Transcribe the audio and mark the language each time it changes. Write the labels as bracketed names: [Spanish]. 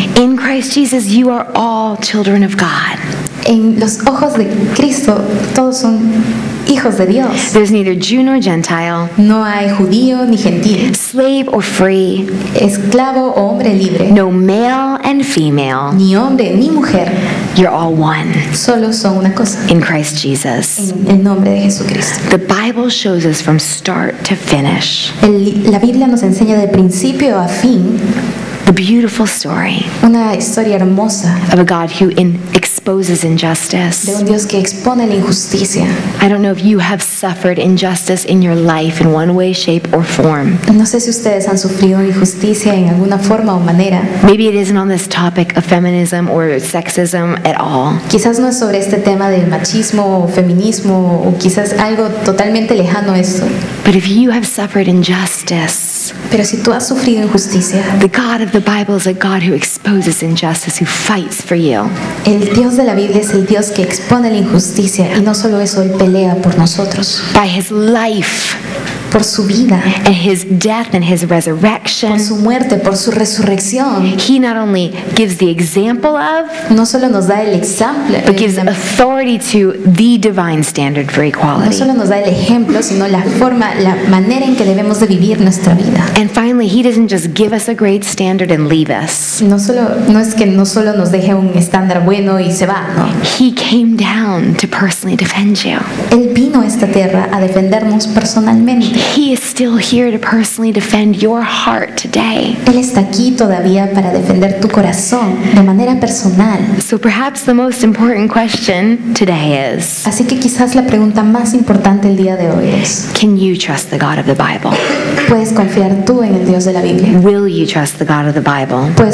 [English] in Christ Jesus you are all children of God. [Spanish] en los ojos de Cristo todos son hijos de Dios. [English] There's neither Jew nor Gentile, [Spanish] No hay judío ni gentil, [English] slave or free, [Spanish] esclavo o hombre libre, [English] no male and female. [Spanish] ni hombre ni mujer, [English] You're all one [Spanish] solo son una cosa, [English] in Christ Jesus. [Spanish] en el nombre de Jesucristo. [English] The Bible shows us from start to finish [Spanish] La Biblia nos enseña de principio a fin [English] the beautiful story [Spanish] una historia hermosa [English] of a God who exposes [Spanish] de [English] injustice. [Spanish] un Dios que expone la injusticia. [English] I don't know if you have suffered injustice in your life in one way, shape, or form. [Spanish] No sé si ustedes han sufrido injusticia en alguna forma o manera. [English] Maybe it isn't on this topic of feminism or sexism at all. [Spanish] Quizás no es sobre este tema del machismo o feminismo, o quizás algo totalmente lejano a esto. [English] But if you have suffered injustice, [Spanish] Pero si tú has sufrido injusticia, [English] the God of the Bible is a God who exposes injustice, who fights for you. [Spanish] el Dios de la Biblia es el Dios que expone la injusticia, y no solo eso, Él pelea por nosotros, [English] By his life [Spanish] por su vida, [English] and his death and his resurrection, [Spanish] por su muerte, por su resurrección. [English] he not only gives the example of, [Spanish] No solo nos da el ejemplo, [English] but gives authority to the divine standard for [Spanish] no [English] equality. [Spanish] solo nos da el ejemplo, sino la forma, la manera en que debemos de vivir nuestra vida. [English] And finally, he doesn't just give us a great standard and leave us. [Spanish] No es que no solo nos deje un estándar bueno y se va, no. [English] He came down to personally defend you. [Spanish] Él vino a esta tierra a defendernos personalmente. [English] He is still here to personally defend your heart today. [Spanish] Él está aquí todavía para defender tu corazón de manera personal. [English] So perhaps the most important question today is, [Spanish] Así que quizás la pregunta más importante el día de hoy es: [English] can you trust the God of the Bible? [Spanish] ¿puedes confiar tú en el Dios de la Biblia? [English] Will you trust the God of the Bible?